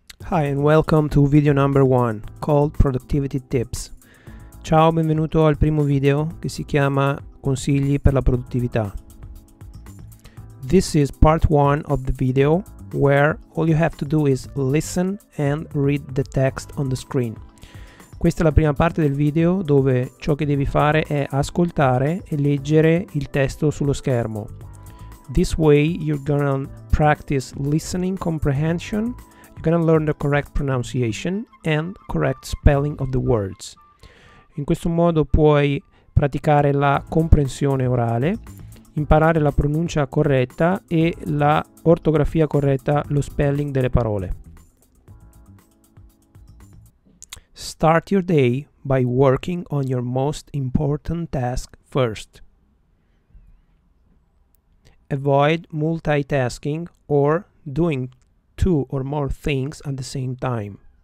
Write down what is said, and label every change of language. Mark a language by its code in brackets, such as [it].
[en] Hi and welcome to video number 1 called Productivity Tips. [it] Ciao, benvenuto al primo video che si chiama Consigli per la produttività. [en] This is part 1 of the video where all you have to do is listen and read the text on the screen. [it] Questa è la prima parte del video dove ciò che devi fare è ascoltare e leggere il testo sullo schermo. [en] This way you're gonna practice listening comprehension. You're gonna learn the correct pronunciation and correct spelling of the words. [it] In questo modo puoi praticare la comprensione orale, imparare la pronuncia corretta e la ortografia corretta, lo spelling delle parole. [en] Start your day by working on your most important task first. Avoid multitasking or doing two or more things at the same time.